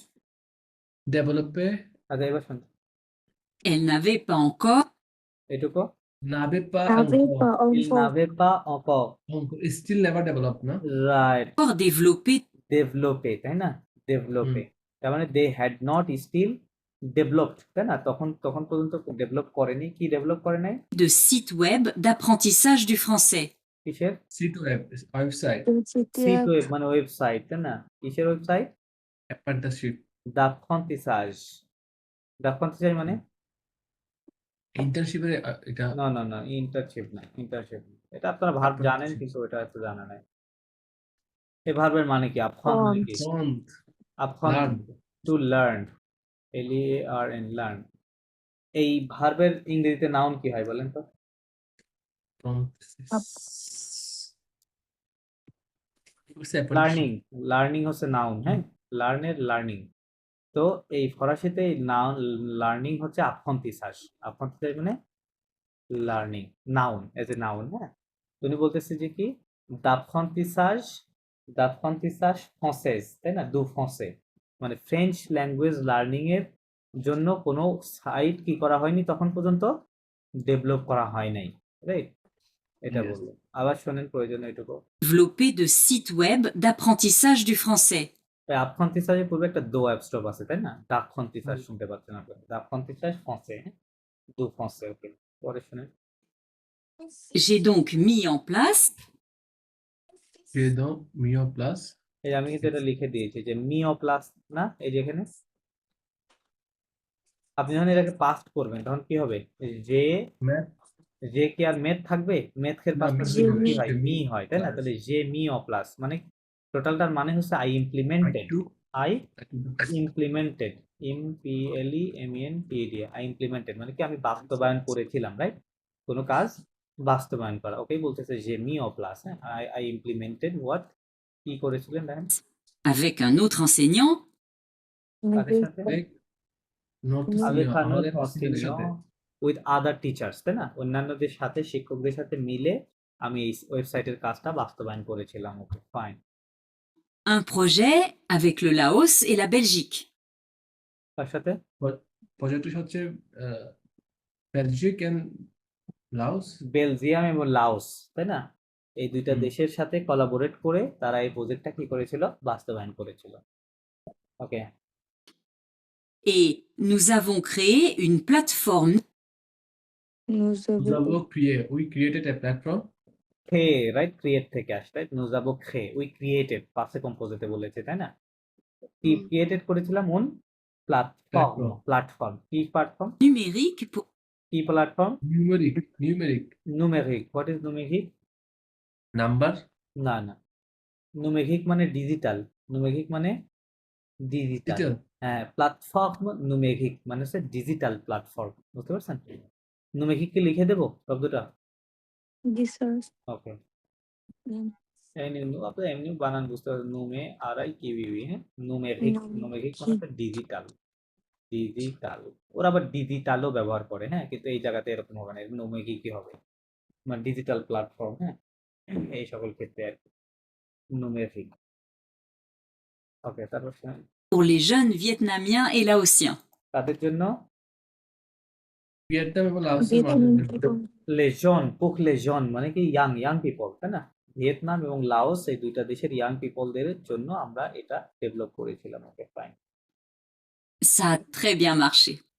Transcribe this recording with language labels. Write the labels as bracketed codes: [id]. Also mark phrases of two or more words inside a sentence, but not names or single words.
[fr] ডেভেলপে [bn] আচ্ছা এবার শুন, [fr] Elle n'avait pas encore [bn] এটুকু [fr] n'avait pas n'avait pas il n'avait pas encore, [en] still never develop না। রাইট, [fr] développé [bn] ডেভেলপে, তাই না? ডেভেলপে, তার মানে [en] they had not still developed, [bn] তাই না? তখন তখন পর্যন্ত ডেভেলপ করেনি। কি ডেভেলপ করে নাই? [fr] de site web d'apprentissage du français. [bn] কিসের? [fr] site web ওয়েবসাইট site web [bn] মানে ওয়েবসাইট, তাই না? কিসের ওয়েবসাইট? [en] অ্যাপ্রেন্টিসশিপ [fr] d'apprentissage, d'apprentissage মানে [bn] ইন্টার্নশিপের এটা না না না, ইন্টার্নশিপ না, ইন্টার্নশিপ না। এটা আপনারা ভার্ব জানেন কিন্তু এটা এত জানা নাই। এই ভার্বের মানে কি? আপফ্রন্ট মানে কি? [en] ফ্রন্ট [fr] আপফ্রন্ট, [en] to learn, LEARN, লার্ন। [bn] এই ভার্বের ইংরেজিতে নাউন কি হয় বলেন তো? [en] learning, learning [bn] হচ্ছে নাউন, হ্যাঁ, লার্নের লার্নিং। তো এই ফরাসিতে নাউন লার্নিং হচ্ছে আপফ্রন্টিসাজ, আপফ্রন্টিসাজ মানে লার্নিং, [en] noun as a noun, [bn] হ্যাঁ। উনি বলতেছে যে কি [fr] d'apprentissage, d'apprentissage française, [bn] তাই না? [fr] du français [bn] মানে [en] French language learning [bn] এর জন্য কোনো সাইট কি করা হয়নি তখন পর্যন্ত, ডেভেলপ করা হয় নাই, রাইট? এটা [en] Yes. [bn] বললো। আবার শোনেন প্রয়োজন এটুকু। [fr] Développé de site web d'apprentissage du français. [bn] apprentissage পূর্বে একটা দো অ্যাপস্টপ আছে, তাই না? d'apprentissage শুনতে পাচ্ছেন আপনারা, [fr] d'apprentissage français, du français. [bn] ওকে, পরে শুনেন। [fr] J'ai donc mis en place mis place [bn] এই আমি কিন্তু এটা লিখে দিয়েছি যে [fr] mis place [bn] না, এই যে এখানে আপনি যখন এটাকে পাস্ট করবেন তখন কি হবে? যে ম্যাথ যে কি আর মেথ থাকবে? মেথের না, [en] পাস্ট মেথ [bn] কি হবে, হয়? মি হয়, তাই না? [fr] plus. [bn] তাহলে যে [fr] mis place [bn] মানে টোটালটার মানে হচ্ছে [en] I implemented, I implemented, [bn] IMPLEMENTED, [en] I implemented [bn] মানে কি আমি বাস্তবায়ন করেছিলাম, রাইট? কোনো কাজ বাস্তবায়ন করা। ওকেই বলতেছে যে [fr] mis place, [bn] হ্যাঁ, [en] I implemented what, [bn] কি করেছিলেন দেখেন [fr] avec un autre enseignant [bn] কাদের সাথে? নোট [fr] avec un [bn] আমাদের [fr] autre [bn] enseignant-দের সাথে [en] enseignant with other teachers, [bn] তাই না? অন্যান্যদের সাথে, শিক্ষকদের সাথে মিলে আমি এই ওয়েবসাইটের কাজটা বাস্তবায়ন করেছিলাম। [en] okay, fine. [fr] un projet avec le Laos et la Belgique. [bn] তার সাথে প্রজেক্টটি হচ্ছে বেলজিক এন্ড লাওস বেলজিয়াম এবং লাওস, তাই না? এই দুইটা হুম। দেশের সাথে কোলাবোরেট করে তারা এই প্রজেক্টটা কি করেছিল? বাস্তবায়ন করেছিল। ওকে, [fr] Et nous avons créé une plateforme [en] we created a platform [bn] খে, রাইট? ক্রিয়েট থেকে আসে, রাইট? [fr] nous avons créé, [en] we created, [fr] passé composé [bn] বলেছে, তাই না? কি ক্রিয়েটেড করেছিলাম? [fr] une plateforme, [bn] প্ল্যাটফর্ম কি প্ল্যাটফর্ম? [fr] numérique pour [bn] কি প্ল্যাটফর্ম? [fr] নিউমেরিক [en] নুমেরিক, what is নুমেরিক? নাম্বার [bn] না না, নুমেরিক মানে ডিজিটাল, নুমেরিক মানে ডিজিটাল, [en] ডিটেল [bn] হ্যাঁ। [fr] plateforme numérique [bn] মানে হচ্ছে [en] digital platform, [bn] বুঝতে পারছেন? নুমেরিক কি লিখে দেবো শব্দটা? জি স্যার ওকে, আপনি এমনি বানান বুঝতে পারছেন, নুমে আর আই কিউইউই, হ্যাঁ, নুমেরিক, নুমেরিক মানে হচ্ছে ডিজিটাল, ডিজিটাল। ওরা আবার ডিজিটালও ব্যবহার করে, হ্যাঁ, কিন্তু এই জায়গাতে এরকম হবে না, নুমেরিক কি হবে মানে [en] digital platform, [bn] হ্যাঁ, এই সকল ক্ষেত্রে আর কি নুমেরিক। ওকে, তারপর শুনুন। [fr] pour les jeunes vietnamiens et laotiens. [bn] তাদের জন্য ভিয়েতনাম এবং লাওসের মানুষদের লেজন, [fr] pour les jeunes [bn] মানে কি [en] young, young people, [bn] তাই না? ভিয়েতনাম এবং লাওস এই দুইটা দেশের [en] young peopleদের [bn] জন্য আমরা এটা ডেভেলপ করেছিলাম। [en] okay, fine. [fr] Ça a très bien marché.